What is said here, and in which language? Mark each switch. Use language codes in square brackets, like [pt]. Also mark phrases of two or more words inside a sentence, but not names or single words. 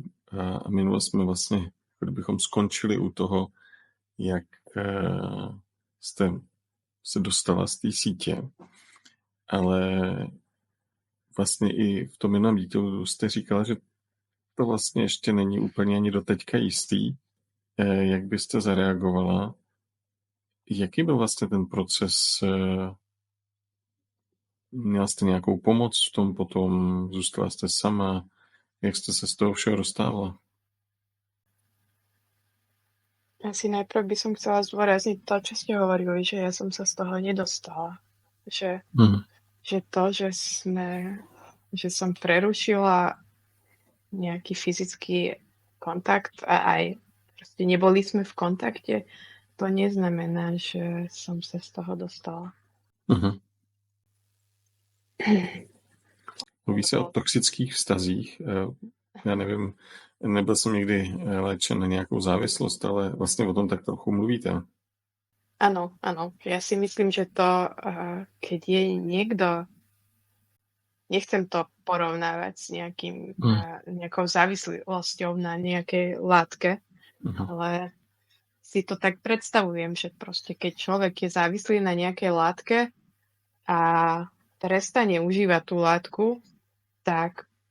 [cs] A minule jsme vlastně, kdybychom skončili u toho, jak jste se dostala z té sítě, ale vlastně i v tom minulém dílu jste říkala, že to vlastně ještě není úplně ani doteďka jistý. Jak byste zareagovala? Jaký byl vlastně ten proces? Měla jste nějakou pomoc v tom potom? Zůstala jste sama? Jak jste se z toho všeho dostávala? [sk] Asi najprv by som chcela zdôrazniť to, čo ste hovorili, že ja som sa z toho nedostala. Že to, že som prerušila nejaký fyzický kontakt a aj proste neboli sme v kontakte, to neznamená, že som sa z toho dostala. [cs] Mluví se o toxických vztazích. Já nevím, nebyl jsem nikdy léčen na nějakou závislost, ale vlastně o tom tak trochu mluvíte. [sk] Áno. Ja si myslím, že to, keď je niekto, nechcem to porovnávať s nejakou závislosťou na nejakej látke, ale si to tak predstavujem, že proste keď človek je závislý na nejakej látke a prestane užívať tú látku, tak